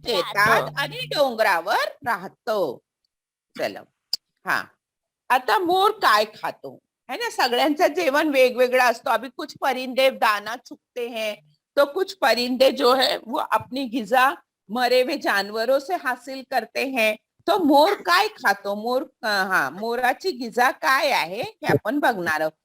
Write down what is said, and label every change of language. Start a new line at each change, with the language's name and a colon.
Marathi: शेतात आणि डोंगरावर राहतो. चलो, हा. आता मोर काय खातो
Hindi: है ना,
Marathi: सगळ्यांचं जेवण वेगवेगळं असतो.
Hindi: अभी कुछ परिंदे दाना चुगते हैं, तो कुछ परिंदे जो है वो अपनी गिजा मरे हुए जानवरों से हासिल करते हैं.
Marathi: तो मोर काय खातो? मोर, हा, मोराची गिजा काय आहे हे आपण बघणार आहोत.